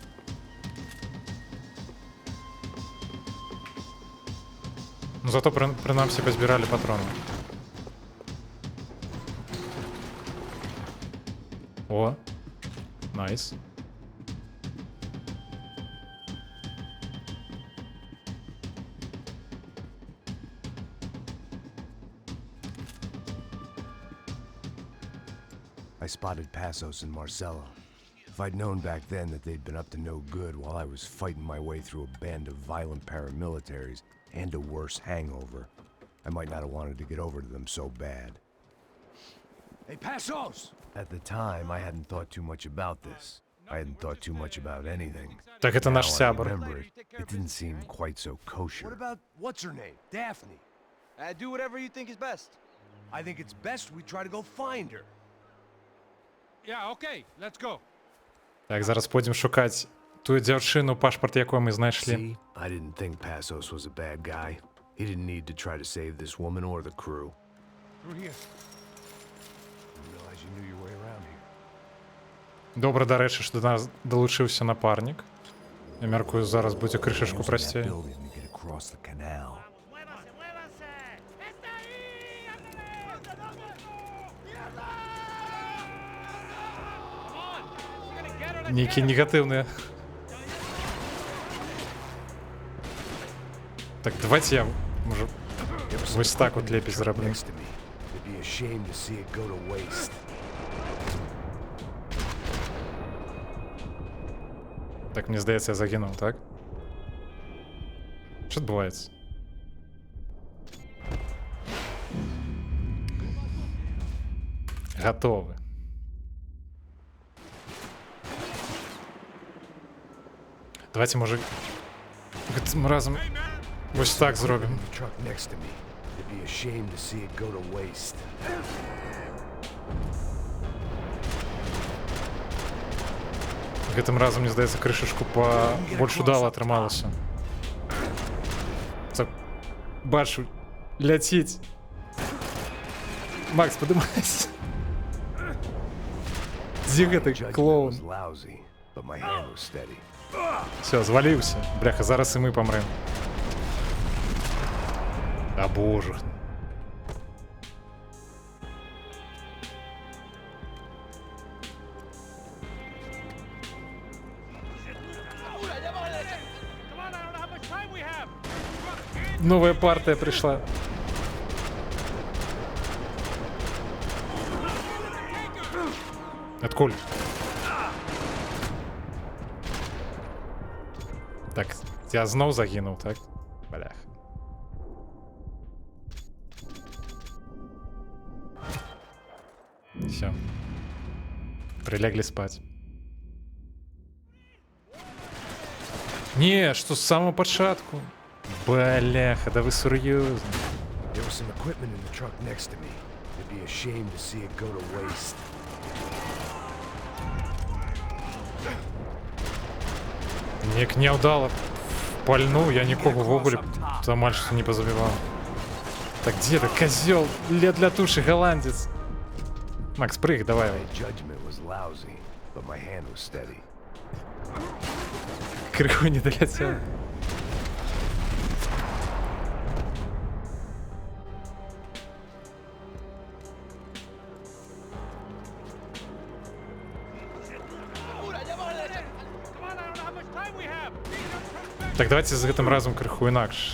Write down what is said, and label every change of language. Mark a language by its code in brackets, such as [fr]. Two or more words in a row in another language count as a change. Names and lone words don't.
[be] Ну, зато прынамсі пазбіралі патроны. О, найс. [en] I spotted Passos and Marcella. If I'd known back then that they'd been up to no good while I was fighting my way through a band of violent paramilitaries and a worse hangover, I might not have wanted to get over to them so bad. Hey, Passos! At the time, I hadn't thought too much about this. I hadn't thought too much about anything. [ru] Так, это [en] Now [be] наш [en] I [be] сябр. [en] remember it. It didn't seem quite so What kosher. about what's her name? Daphne. Do whatever you think is best. I think it's best we try to go find her. Yeah, okay, let's go. [be] Так, зараз пойдзем шукаць тую дзяўчыну, пашпарт якой мы знайшлі. [en] See, I didn't think Passos was a bad guy. He didn't need to try to save this woman or the crew. Through here. Didn't realize you knew your way around here. [be] Добра, да рэчы, што да нас далучыўся напарнік. Я мяркую, зараз будзе крышачку [en] Using that [be] прасцей. [en] building to get across the canal. [be] Нейкія негатыўныя. Так, давайте я, можа, [en] There was some [be] вось так от [en] equipment in the [be] лепей [en] truck [be] зраблю. [en] next to me. It'd be a shame to see it go to waste. [be] Так, мне здаецца, я загінуў, так? Що адбуваецца? Гатовы. Давайте, може, гэтым разам вось так зробім. [en] The truck next to me. It'd be a shame to see it go to waste. [be] Гэтым разам, мне здаецца, крышачку па больш удала атрымалася. Так, бачу, ляціць. Макс, падымайся. Дзе гэты [en] Judgment [be] клоун? [en] was lousy, but my hand was steady. [be] Все, зваліўся. Бляха, зараз і мы памрэм. А боже. [uk] Новая партія прийшла. [ru] Откуль? [uk] Так, я знов загинув, так? Блях. Все. [ru] Прилегли спать. Не, что с самого початку? Бляха, да вы серьезно? [en] There was some equipment in the truck next to me. It'd be a shame to see it go to waste. [uk] Нік не вдало пальнув, я нікого в огулі там що не позабивав. [ru] Так где ты, козел? Лет для туши, голландец. [be] Макс, прыг, давай. [en] My judgment was lousy, but my hand was steady. [be] Крыху не долетел. Так, давайте з гэтым разам крыху інакш.